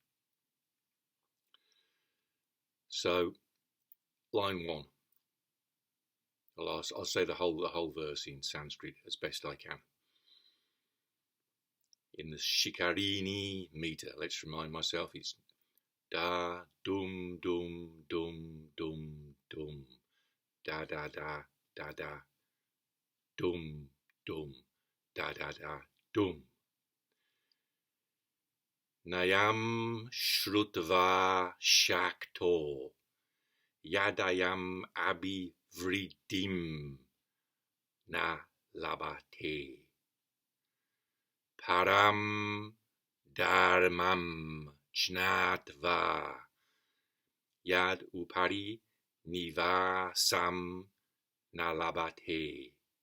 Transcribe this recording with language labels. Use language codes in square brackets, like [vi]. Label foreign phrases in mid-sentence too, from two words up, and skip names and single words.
[en] So, line 1. I'll say the whole verse in Sanskrit as best I can. In the Śikhariṇī meter, let's remind myself, it's da dum dum dum dum dum, da da da da da, dum dum, da da da dum. [sa] नायं श्रुत्वा शक्तो, अयम् अभिवृद्धिं, न लभते. परं धर्मं ज्ञात्वा, उपरि निवासं न लभते.